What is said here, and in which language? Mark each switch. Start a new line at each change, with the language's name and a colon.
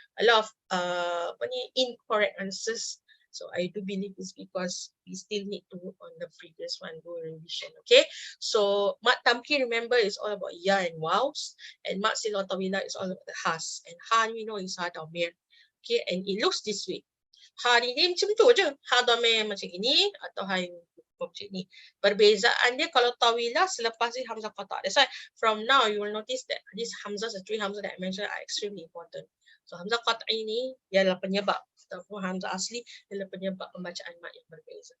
English: A lot of incorrect answers. So I do believe it's because we still need to work on the previous one, do revision. Okay. So Mat Tamkin, remember, is all about ya and wows, and Mat Silah Tawilah is all about the has. And ha we know is ha damir. Okay, and it looks this way.
Malay: Ha ni macam tu je. Ha damir macam ini atau ha yang macam ni. Perbezaan dia kalau tawilah selepas ni hamzah qata'.
English: That's why from now you will notice that these hamzahs, the three hamzah that I mentioned, are extremely important.
Malay: So hamzah qata' ini ialah penyebab, ataupun hamzah asli ialah penyebab pembacaan mat yang berbeza.